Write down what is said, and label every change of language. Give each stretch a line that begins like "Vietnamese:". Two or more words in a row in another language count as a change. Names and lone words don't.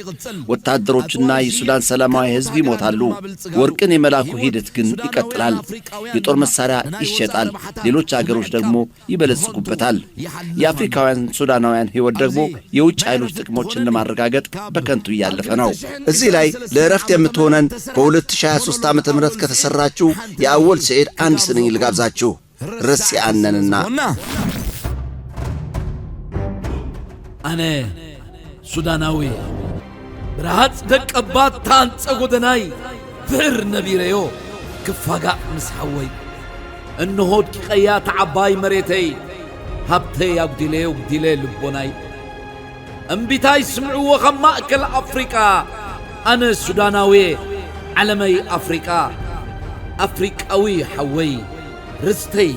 Amharic: ወታደሮችና የሱዳን ሰላማዊ ሕዝብ ይሞታሉ። ወርቅን የመላኩ ሂደት ግን ይቀጥላል። የጦር መሳሪያ ይሸጣል። ሌሎች አገሮች ደግሞ ይበለጽጉበታል። የአፍሪካውያን ሱዳናውያን ሕይወት ደግሞ የውጭ ኃይሎች ጥቅሞችን ለማረጋገጥ በከንቱ እያለፈ ነው። እዚህ ላይ ለእረፍት የምትሆነን በ2023 ዓ.ም ከተሰራችው የአወል ሰዒድ አንድ ስንኝ ልጋብዛችሁ። ርስ ያነንና
Tigrinya: አነ ሱዳናዊ ብርሃት ደቀባት ታንጸ ጎደናይ ብዕር ነቢረዮ ክፋጋዕ ምስ ሓወይ እንሆድ ቂቀያ ተዓባይ መሬተይ ሃብተይ አጉዲለዮ ጉዲለ ልቦናይ እምቢታይ ስምዕዎ ኸም ማእከል አፍሪቃ አነ ሱዳናዊ ዓለመይ አፍሪቃ አፍሪቃዊ ሐወይ ርስተይ